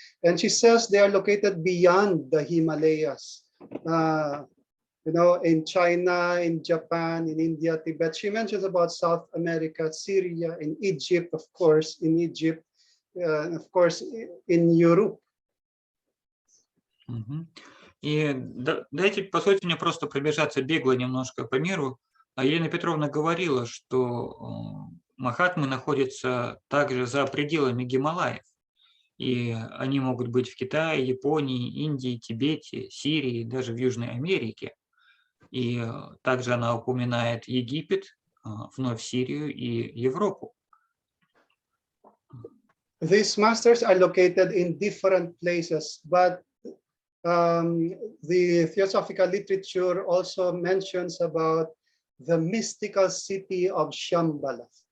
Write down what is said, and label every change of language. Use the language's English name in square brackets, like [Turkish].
[English] And she says they are located beyond the Himalayas. You know, in China, in Japan, in India, Tibet. She mentions about South America, Syria, in Egypt, of course, in Egypt, of course, in Europe. [Russian] И дайте, позвольте мне просто пробежаться бегло немножко по миру. Елена Петровна говорила, что Махатмы находятся также за пределами Гималаев. И они могут быть в Китае, Японии, Индии, Тибете, Сирии, даже в Южной Америке. И также она упоминает Египет, вновь Сирию и Европу. [English] These masters are located in different places, but the theosophical literature also mentions about the mystical city of Shambhala.